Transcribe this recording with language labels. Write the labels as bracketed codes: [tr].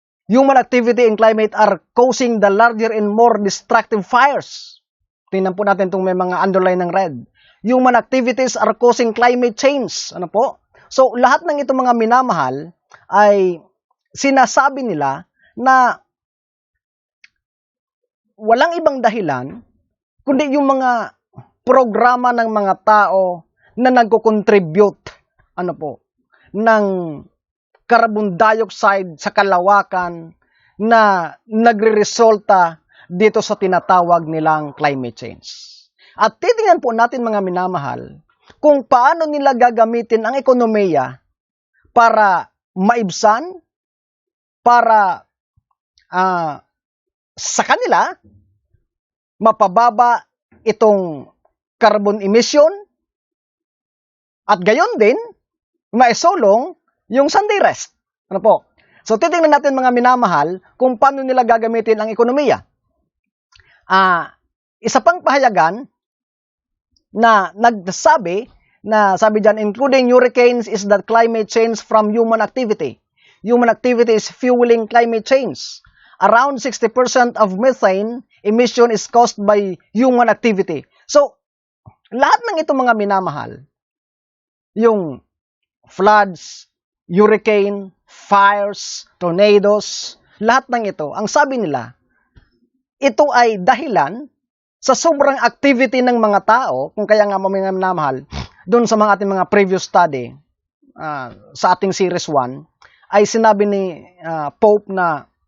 [en] Human activity and climate are causing the larger and more destructive fires. [tl] Tingnan po natin itong may mga underline ng red. [en] Human activities are causing climate change. [tl] Ano po? So, lahat ng itong mga minamahal ay sinasabi nila na walang ibang dahilan kundi yung mga programa ng mga tao na nagko-contribute ano po ng carbon dioxide sa kalawakan na nagre-resulta dito sa tinatawag nilang climate change. At titingnan po natin mga minamahal kung paano nila gagamitin ang ekonomiya para maibsan, para sa kanila mapababa itong carbon emission at gayon din, maisulong yung Sunday rest. Ano po? So, titingnan natin mga minamahal kung paano nila gagamitin ang ekonomiya. Isa pang pahayagan na nagsabi, sabi dyan, [en] including hurricanes is that climate change from human activity. Human activity is fueling climate change. Around 60% of methane emission is caused by human activity. [tl] So, lahat ng ito mga minamahal, yung floods, hurricane, fires, tornadoes, lahat ng ito, ang sabi nila, ito ay dahilan sa sobrang activity ng mga tao, kung kaya nga mga minamahal, doon sa mga ating mga previous study, sa ating series 1, ay sinabi ni Pope na